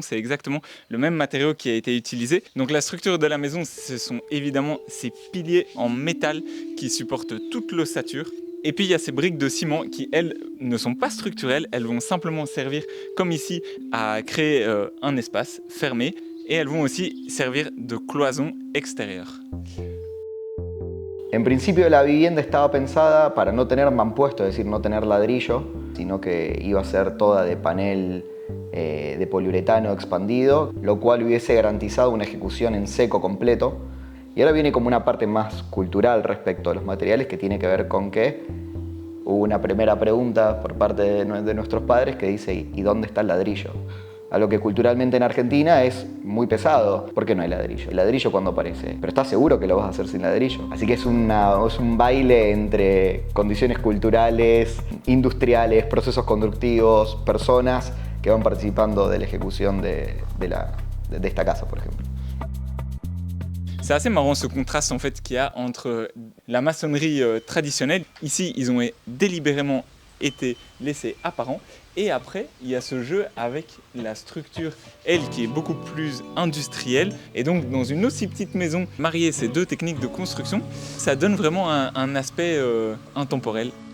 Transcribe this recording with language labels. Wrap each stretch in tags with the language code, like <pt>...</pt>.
<fr>C'est exactement le même matériau qui a été utilisé. Donc la structure de la maison, ce sont évidemment ces piliers en métal qui supportent toute l'ossature. Et puis il y a ces briques de ciment qui, elles, ne sont pas structurelles. Elles vont simplement servir, comme ici, à créer un espace fermé. Et elles vont aussi servir de cloison extérieure.</fr> <es>En principio la vivienda estaba pensada para no tener mampuesto, es decir, no tener ladrillo, sino que iba a ser toda de panel de poliuretano expandido, lo cual hubiese garantizado una ejecución en seco completo. Y ahora viene como una parte más cultural respecto a los materiales, que tiene que ver con que hubo una primera pregunta por parte de nuestros padres que dice ¿y dónde está el ladrillo? Algo que culturalmente en Argentina es muy pesado. ¿Por qué no hay ladrillo? El ladrillo cuando aparece. Pero ¿estás seguro que lo vas a hacer sin ladrillo? Así que es un baile entre condiciones culturales, industriales, procesos constructivos, personas que van participando de la ejecución de esta casa, por ejemplo.</es> <fr>C'est assez marrant ce contraste en fait qu'il y a entre la maçonnerie traditionnelle. Ici, ils ont délibérément été laissés apparents. Et après, il y a ce jeu avec la structure, elle, qui est beaucoup plus industrielle. Et donc, dans une aussi petite maison, marier ces deux techniques de construction, ça donne vraiment un aspect intemporel.</fr>